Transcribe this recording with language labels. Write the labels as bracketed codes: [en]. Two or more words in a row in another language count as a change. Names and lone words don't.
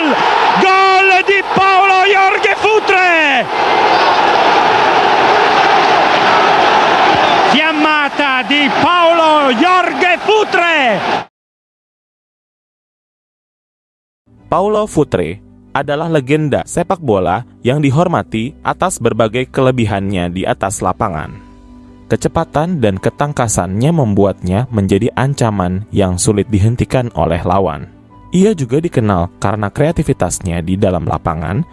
[it] Gol di Paolo Jorge Futre! Fiammata di Paolo Jorge Futre! [id] Paulo Futre adalah legenda sepak bola yang dihormati atas berbagai kelebihannya di atas lapangan. Kecepatan dan ketangkasannya membuatnya menjadi ancaman yang sulit dihentikan oleh lawan. Ia juga dikenal karena kreativitasnya di dalam lapangan.